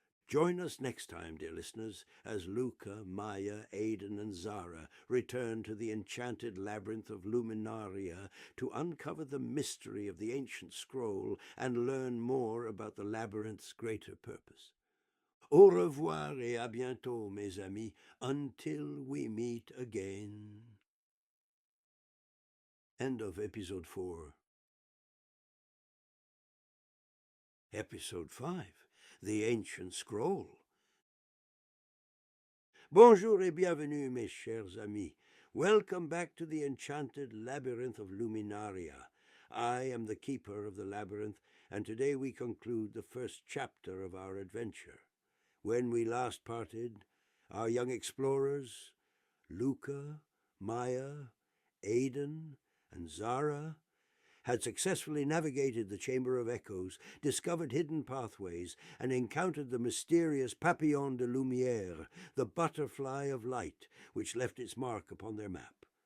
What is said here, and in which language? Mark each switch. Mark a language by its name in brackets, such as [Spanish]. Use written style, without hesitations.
[English] Join us next time, dear listeners, as Luca, Maya, Aiden, and Zara return to the Enchanted Labyrinth of Luminaria to uncover the mystery of the ancient scroll and learn more about the labyrinth's greater purpose. [French] Au revoir et à bientôt, mes amis, [English] until we meet again. End of Episode 4. Episode 5, The Ancient Scroll. [French] Bonjour et bienvenue, mes chers amis. [English] Welcome back to the Enchanted Labyrinth of Luminaria. I am the keeper of the labyrinth, and today we conclude the first chapter of our adventure. When we last parted, our young explorers, Luca, Maya, Aiden, and Zara, had successfully navigated the Chamber of Echoes, discovered hidden pathways, and encountered the mysterious Papillon de Lumière, the butterfly of light, which left its mark upon their map.